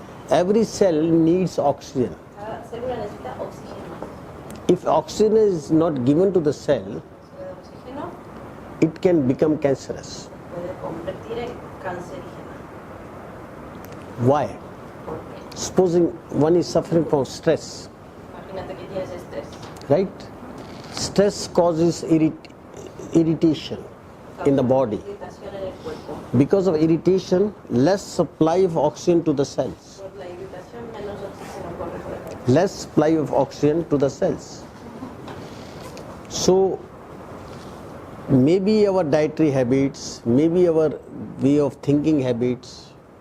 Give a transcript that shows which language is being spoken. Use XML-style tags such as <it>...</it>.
<en>every cell needs oxygen.</en> <es>Cada célula necesita oxígeno.</es> <en>If oxygen is not given to the cell,</en> <es>Si le da oxígeno,</es> <en>it can become cancerous.</en> <es>puede convertir en cancerígena.</es> <en>Why?</en> <es>¿Por qué?</es> <en>Supposing one is suffering from stress,</en> <es>Imagínate que tienes estrés.</es> <en>right? Stress causes irritation in the body.</en> <es>Irritación en el cuerpo.</es> <en>Because of irritation, less supply of oxygen to the cells.</en> <es>Por la irritación, menos oxígeno corre por el cuerpo.</es> <en>Less supply of oxygen to the cells. So maybe our dietary habits, maybe our way of thinking habits,</en>